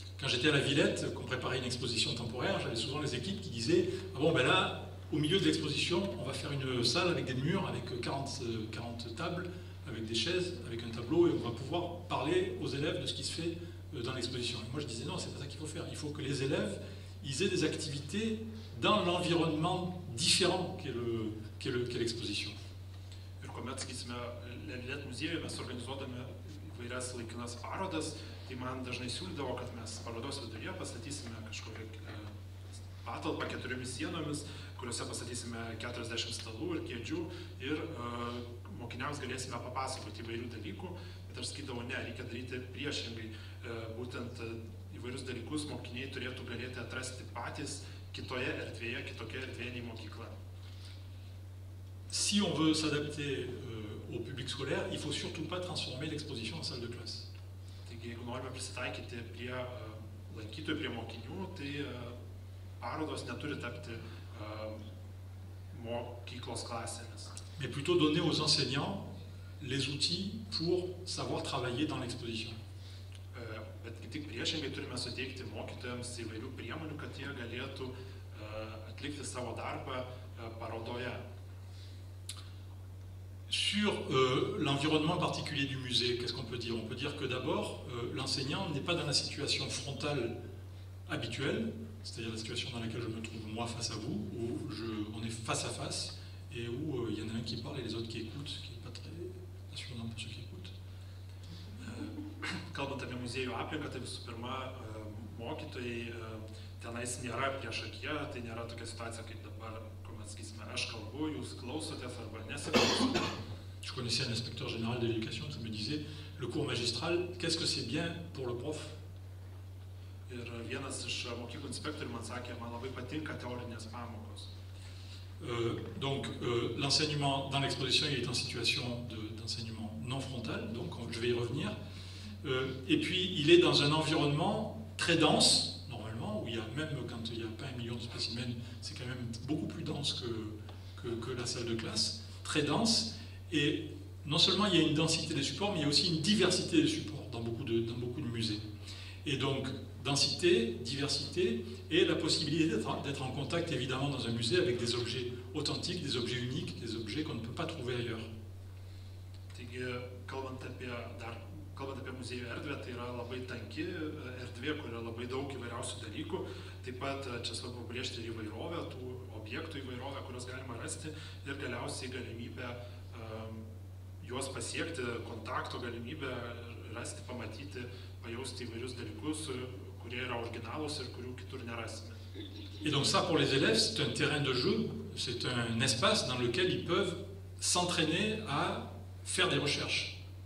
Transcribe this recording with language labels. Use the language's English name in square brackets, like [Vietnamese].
[French] Quand j'étais à la Villette, qu'on préparait une exposition temporaire, j'avais souvent les équipes qui disaient « Ah bon, ben là, au milieu de l'exposition, on va faire une salle avec des murs, avec 40 tables, avec des chaises, avec un tableau, et on va pouvoir parler aux élèves de ce qui se fait dans l'exposition. » Et moi je disais « Non, c'est pas ça qu'il faut faire. Il faut que les élèves ils aient des activités dans l'environnement différent qu'est l'exposition. » [Lithuanian] Ir kuomet, sakysime, Villette muziejuje mes organizuodami įvairias laikinas parodas, tai man dažnai siūlydavo, kad mes parodos viduje pastatysime kažkokią patalpą 4 sienomis, kuriuose pastatysime 40 stalų ir kėdžių ir mokiniams galėsime papasakoti įvairių dalykų, bet aš sakydavau, ne, reikia daryti priešingai. Būtent įvairius dalykus mokiniai turėtų galėti atrasti patys kitoje erdvėje, kitokioje erdvėje nei mokykla. [French] Si on veut s'adapter au public scolaire, il ne faut surtout pas transformer l'exposition en salle de classe. [Lithuanian] Taigi, jeigu norime prisitaikyti prie lankytojų, prie mokinių, tai parodos neturi tapti mokyklos klasėmis. [French] Mais plutôt donner aux enseignants les outils pour savoir travailler dans l'exposition. [Lithuanian] Bet kaip tik priešingai turime suteikti mokytojams įvairių priemonių, kad jie galėtų atlikti savo darbą parodoje. [French] Sur l'environnement particulier du musée, qu'est-ce qu'on peut dire? On peut dire que d'abord, l'enseignant n'est pas dans la situation frontale habituelle, c'est-à-dire la situation dans laquelle je me trouve moi face à vous, où on est face à face et où il y en a un qui parle et les autres qui écoutent, ce qui n'est pas très passionnant pour ceux qui écoutent. [Lithuanian] Kalbant apie muziejų aplinką, tai visų pirma, mokytojai tenais nėra prieš akiją, tai nėra tokia situacija kaip dabar, kuomet, sakysime, aš kalbu, jūs klausotės arba nesiklausotės. [French] Je connaissais un inspecteur général de l'éducation qui me disait le cours magistral, qu'est-ce que c'est bien pour le prof? [Lithuanian] Ir vienas iš mokyklų inspektorių man sakė, man labai patinka teorinės pamokos. [French] Donc l'enseignement dans l'exposition, il est en situation d'enseignement non frontal, donc je vais y revenir. Et puis il est dans un environnement très dense, normalement, où il y a même quand il n'y a pas 1 million de spécimens, c'est quand même beaucoup plus dense que la salle de classe, très dense. Et non seulement il y a une densité des supports, mais il y a aussi une diversité des supports dans beaucoup de musées. Et donc densité, diversité et la possibilité d'être en contact évidemment dans un musée avec des objets authentiques, des objets uniques, des objets qu'on ne peut pas trouver ailleurs. [Lithuanian] Taigi, kalbant apie muziejų erdvę, tai yra labai tanki erdvė, kur yra labai daug įvairiausių dalykų. Taip pat čia svarbu pabrėžti ir įvairovę, tų objektų įvairovę, kurios galima rasti, ir galiausiai galimybę juos pasiekti, kontakto galimybę rasti, pamatyti, pajausti įvairius dalykus, kurie yra originalūs ir kurių kitur nerasime. [French] Et donc ça, pour les élèves, c'est un terrain de jeu, c'est un espace dans lequel ils peuvent s'entraîner à faire des recherches.